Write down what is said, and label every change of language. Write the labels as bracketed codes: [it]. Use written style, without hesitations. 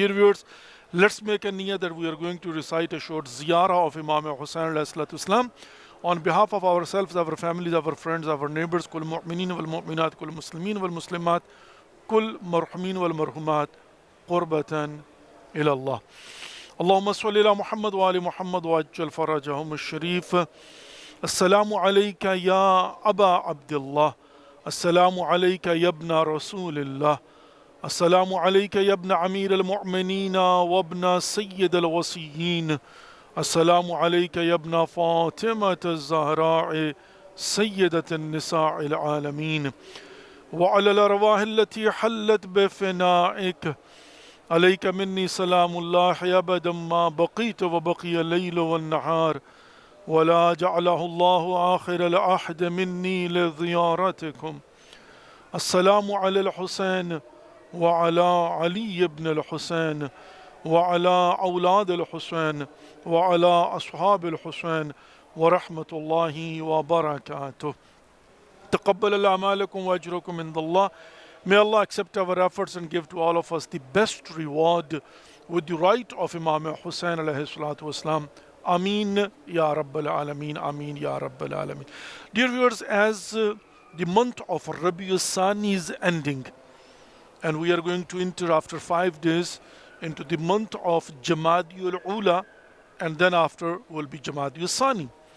[en] Dear viewers, let's make a niyyah that we are going to recite a short ziyarah of Imam Hussain alayhi salatu wasalam on behalf of ourselves, our families, our friends, our neighbors, [ar] كل مؤمنين والمؤمنات كل مسلمين والمسلمات كل مرحومين والمرحومات قربة إلى الله. اللهم صل على محمد وآل محمد وعجل فرجهم الشريف. السلام عليك يا أبا عبد الله. السلام عليك يا ابن رسول الله. السلام عليك يا ابن أمير المؤمنين وابن سيد الوصيين. السلام عليك يا ابن فاطمة الزهراء سيدة النساء العالمين وعلى الأرواح التي حلت بفنائك. عليك مني سلام الله أبدا ما بقيت وبقي الليل والنهار ولا جعله الله آخر العهد مني لزيارتكم. السلام على الحسين وعلى علي بن الحسين وعلى أولاد الحسين وعلى أصحاب الحسين ورحمة الله وبركاته. تقبل الله أعمالكم وأجركم عند الله. [en] May Allah accept our efforts and give to all of us the best reward with the right of Imam Hussain alayhi salatu wasalam. [ar] Ameen Ya Rabbal Alameen. Ameen Ya Rabbal Alameen. [en] Dear viewers, as the month of Rabiul Sani is ending, and we are going to enter after 5 days into the month of Jamadiul Ula, and then after will be Jamadiul Sani.